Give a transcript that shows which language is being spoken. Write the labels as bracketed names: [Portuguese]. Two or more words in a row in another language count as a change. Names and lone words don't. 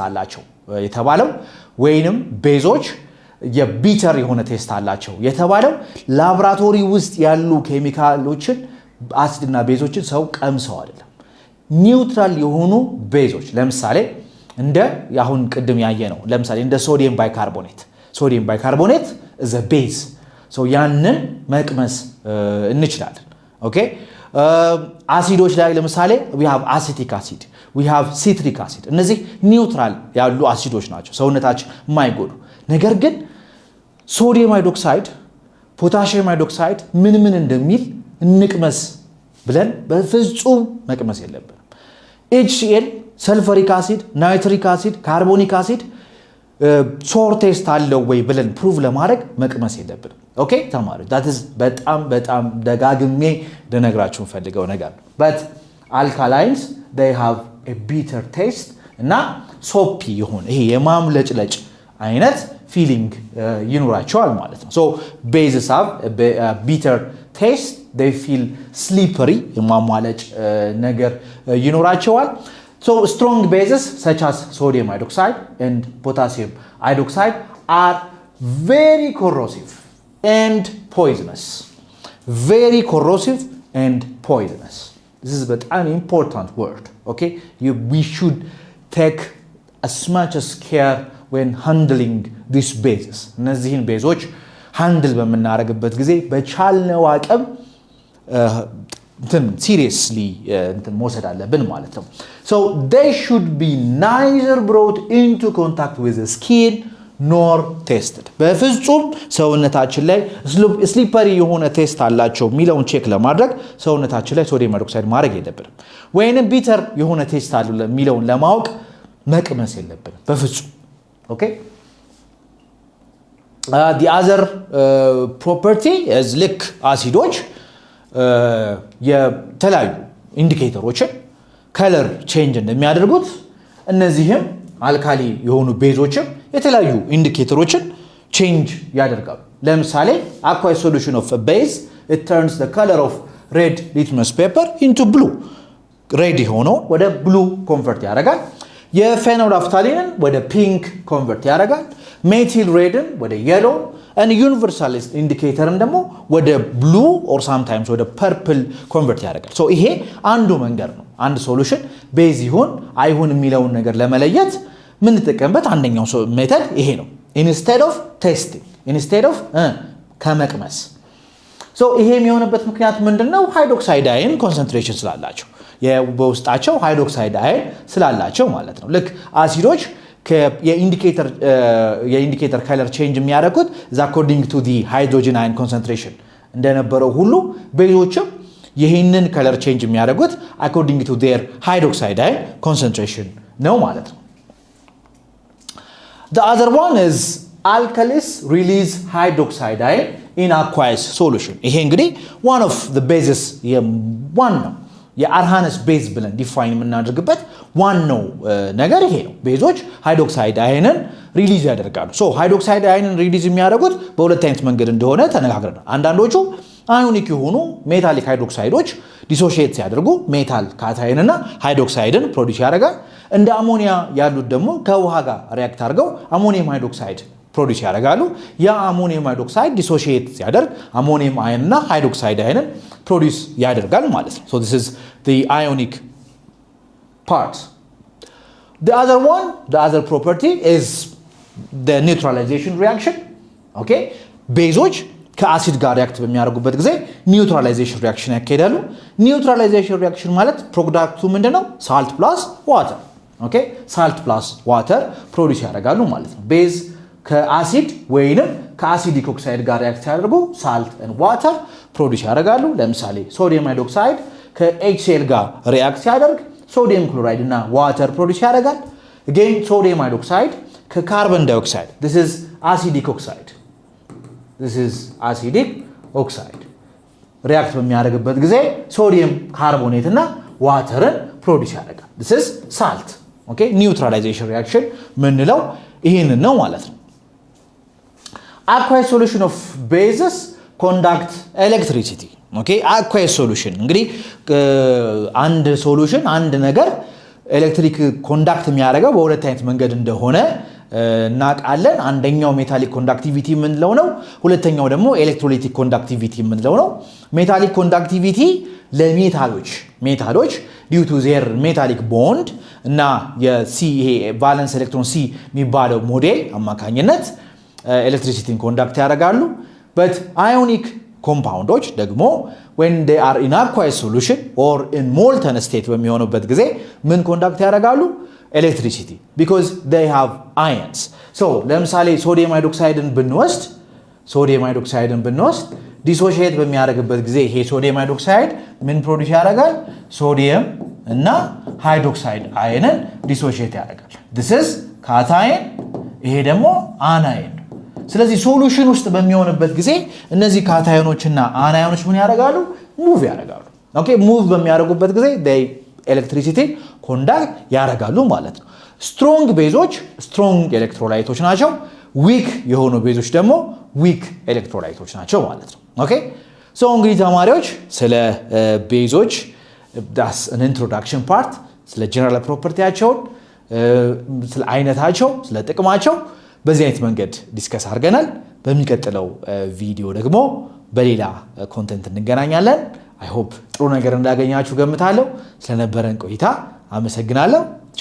[Amharic] አላቸው የተባለው ወይንም ቤዞች የቢተር የሆነ ቴስት አላቸው የተባለው ላብራቶሪ ውስጥ ያሉ ኬሚካሎችን አሲድና ቤዞችን ሰው ቀምሰው አይደለም። ኒውትራል የሆኑ ቤዞች ለምሳሌ እንደ ያሁን ቅድም ያየነው ለምሳሌ እንደ ሶዲየም ባይካርቦኔት [English] is a base. [Amharic] so ያንን መቅመስ እንችላለን። ኦኬ አሲዶች ላይ ለምሳሌ [English] we have acetic acid, we have citric acid. [Amharic] እነዚህ ኒውትራል ያሉ አሲዶች ናቸው ሰውነታችን የማይጎዱ። ነገር ግን ሶዲየም ሃይድሮክሳይድ ፖታሺየም ሃይድሮክሳይድ ምን እንደሚል እንቅመስ ብለን በፍጹም መቅመስ የለብንም። HCl ሰልፈሪክ አሲድ ናይትሪክ አሲድ ካርቦኒክ አሲድ ሶር ቴስት አለው ወይ ብለን ፕሩቭ ለማድረግ መቅመስ የለብንም። [English] okay ተማሪ [Amharic] that is በጣም ደጋግሜ ልነግራችሁ ፈልገው ነገር ነው። [English] but alkalines they have a bitter taste [Amharic] እና soapy ይሆን ይሄ የማምለጭለጭ አይነት [English] feeling [Amharic] ይኖራቸዋል ማለት ነው። [English] so bases have a bitter taste, they feel slippery [Amharic] የማሟለጭ ነገር ይኖራቸዋል። [English] so strong bases such as sodium hydroxide and potassium hydroxide are very corrosive and poisonous. This is an important word. Okay, we should take as much as care when handling these bases. [Amharic] እነዚህን ቤዞች ሃንድል በመናረግበት ጊዜ በቻልነው አቅም seriously መውሰድ አለብን ማለት ነው [English] so they should be neither brought into contact with the skin nor tested [Amharic] በፍጹም ሰውነታችን ላይ ስሊፐሪ የሆነ ቴስት አላቸው ሚለውን ቼክ ለማድረግ ሰውነታችን ላይ ሶዲየም ሃይድሮክሳይድ ማድረግ የለብንም ወይንም ቢተር የሆነ ቴስት አለ ሚለውን ለማወቅ መቅመስ የለብንም በፍጹም okay [English] the other property is like [Amharic] አሲዶች የተለያዩ ኢንዲኬተሮችን ከለር ቼንጅ እንደሚያደርጉት እነዚህም አልካሊ የሆኑ ቤዞችም የተለያዩ ኢንዲኬተሮችን ቼንጅ ያደርጋሉ ለምሳሌ [English] aqueous solution of a base it turns the color of red litmus paper into blue red [Amharic] ሆኖ ወደ [English] blue convert [Amharic] ያደርጋል የፌኖልፍታሊንን ወደ ፒንክ ኮንቨርት ያደርጋል ሜቲል ሬድን ወደ yellow [English] and universalist indicator [Amharic] ደግሞ ወደ [English] blue or sometimes [Amharic] ወደ purple convert ያደርጋል so ይሄ አንዱ መንገድ ነው አንድ ሶሉሽን ቤዝ ይሁን አይሁን የሚለውን ነገር ለመለየት ምን ተጠቀምበት አንደኛው ሜተድ ይሄ ነው [English] instead of testing instead of [Amharic] ከመቅመስ so ይሄ የሚሆንበት ምክንያት ምንድነው ሃይድሮክሳይድ አየን ኮንሰንትሬሽን ስላላቸው የበውስጣቸው ሃይድሮክሳይድ አየን ስላላቸው ማለት ነው ልክ አሲዶች የኢንዲኬተር ከለር ቼንጅ የሚያደርጉት [English] according to the hydrogen ion concentration [Amharic] እንደነበረው ሁሉ ቤዞችም ይሄንን ከለር ቼንጅ የሚያደርጉት [English] according to their hydroxide ion concentration [Amharic] ነው ማለት ነው [English] the other one is alkalis release hydroxide ion in aqueous solution [Amharic] ይሄ እንግዲህ [English] one of the bases one [Amharic] ነው የአርሃነስ ቤዝ ብለን ዲፋይን የምናደርግበት ዋናው ነገር ይሄ ነው ቤዞች ሃይድሮክሳይድ አየንን ሪሊዝ ያደርጋሉ ሶ ሃይድሮክሳይድ አየንን ሪሊዝ የሚያደርጉት በሁለት አይነት መንገድ እንደሆነ ተነጋግረናል አንዳንዶቹ አዮኒክ የሆኑ ሜታሊክ ሃይድሮክሳይዶች ዲሶሺየት ሲያደርጉ ሜታል ካታየንና ሃይድሮክሳይድን ፕሮዲዩስ ያደርጋል እንደ አሞኒያ ያሉት ደግሞ ከውሃ ጋር ሪአክት አድርገው አሞኒየም ሃይድሮክሳይድ ፕሮዲዩስ ያደርጋሉ ያ አሞኒየም ሃይድሮክሳይድ ዲሶሺየት ሲያደርግ አሞኒየም አየንና ሃይድሮክሳይድ አየንን ፕሮዲዩስ ያደርጋል ማለት ነው [English] so this is the ionic part the other property is the neutralization reaction okay [Amharic] ቤዞች ከአሲድ ጋር ሪአክት በሚያደርጉበት ጊዜ ኒውትራላይዜሽን ሪአክሽን ያካሂዳሉ ኒውትራላይዜሽን ሪአክሽን ማለት ፕሮዳክቱ ምንድነው [English] salt plus water okay salt plus water [Amharic] ፕሮዲዩስ ያደርጋሉ ማለት ነው ቤዝ ከአሲድ ወይንም ከአሲዲክ ኦክሳይድ ጋር ሪአክት ያደርጉ [English] salt and water [Amharic] ፕሮዲዩስ ያደርጋሉ ለምሳሌ ሶዲየም ሃይድሮክሳይድ ከኤችሲኤል ጋር ሪአክት ያደርግ ሶዲየም ክሎራይድ እና ዋተር ፕሮዲዩስ ያደርጋል again ሶዲየም ሃይድሮክሳይድ ከካርበን ዳይኦክሳይድ [English] this is acidic [Amharic] oxide ሪአክት በሚያደርግበት ጊዜ ሶዲየም ካርቦኔት እና ዋተርን ፕሮዲዩስ ያደርጋል [English] this is salt okay neutralization reaction [Amharic] ምንለው ይሄንን ነው ማለት ነው [English] aqueous solution of bases conduct electricity okay aqueous solution [Amharic] እንግዲህ አንድ ሶሉሽን አንድ ነገር ኤሌክትሪክ ኮንዳክት የሚያደርገው በሁለት አይነት መንገድ እንደሆነ እናቃለን አንደኛው ሜታሊክ ኮንዳክቲቪቲ ምንለው ነው ሁለተኛው ደግሞ ኤሌክትሮላይቲክ ኮንዳክቲቪቲ ምንለው ነው ሜታሊክ ኮንዳክቲቪቲ ለሜታሎች due [English] to their metallic bond [Amharic] እና የሲ ይሄ ቫለንስ ኤሌክትሮን ሲ የሚባለው ሞዴል አማካኝነት ኤሌክትሪሲቲን ኮንዳክት ያደርጋሉ [English] but ionic compounds ደግሞ when they are in aqueous solution or in molten state [Amharic] በሚሆኑበት ጊዜ ምን ኮንዳክት ያደርጋሉ [English] electricity because they have ions so [Amharic] ለምሳሌ ሶዲየም ሃይድሮክሳይድን ብንወስድ ዲሶሺየት በሚያደርግበት ጊዜ ይሄ ሶዲየም ሃይድሮክሳይድ ምን ፕሮዲዩስ ያደርጋል ሶዲየም እና ሃይድሮክሳይድ አየንን ዲሶሺየት ያደርጋል [English] this is cation [Amharic] ይሄ ደግሞ አናየን ስለዚህ ሶሉሽን ውስጥ በሚሆንበት ጊዜ እነዚህ ካታዮኖችና አናዮኖች ምን ያደርጋሉ ሙቭ ያደርጋሉ ኦኬ ሙቭ በሚያደርጉበት ጊዜ [English] they electricity [Amharic] ኮንዳክት ያደርጋሉ ማለት ነው ስትሮንግ ቤዞች ስትሮንግ ኤሌክትሮላይቶች ናቸው ዊክ የሆኑ ቤዞች ደግሞ ዊክ ኤሌክትሮላይቶች ናቸው ማለት ነው ኦኬ ሶ እንግዲህ ተማሪዎች ስለ ቤዞች [English] that's an introduction part [Amharic] ስለ ጀነራል ፕሮፐርቲያቸው ስለ አይነታቸው ስለ ጥቅማቸው በዚህ አይነት መንገድ ዲስከስ አድርገናል በሚቀጥለው ቪዲዮ ደግሞ በሌላ ኮንቴንት እንገናኛለን I hope ጥሩ ነገር እንዳገኛችሁ ገምታለሁ ስለነበረን ቆይታ አመሰግናለሁ